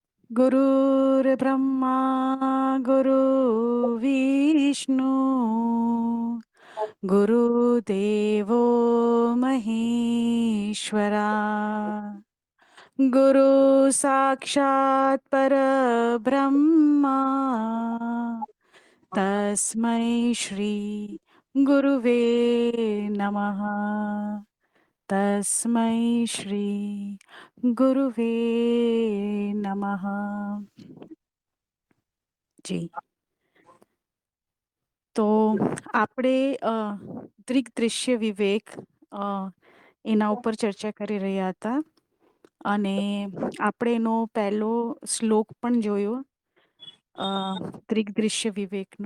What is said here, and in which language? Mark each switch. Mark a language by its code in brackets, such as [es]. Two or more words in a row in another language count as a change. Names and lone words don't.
[sa] गुरुर्ब्रह्मा गुरुर्विष्णु गुरुदेवो महेश्वरा गुरु साक्षात् परब्रह्मा तस्मै श्री गुरुवे नमः तस्मै श्री गुरुवे नमः જી. [gu] તો આપણે દૃગ્દૃશ્ય વિવેક અ, એના ઉપર ચર્ચા કરી રહ્યા હતા અને આપણે એનો પહેલો શ્લોક પણ જોયો અ, દૃગ્દૃશ્ય વિવેકનો.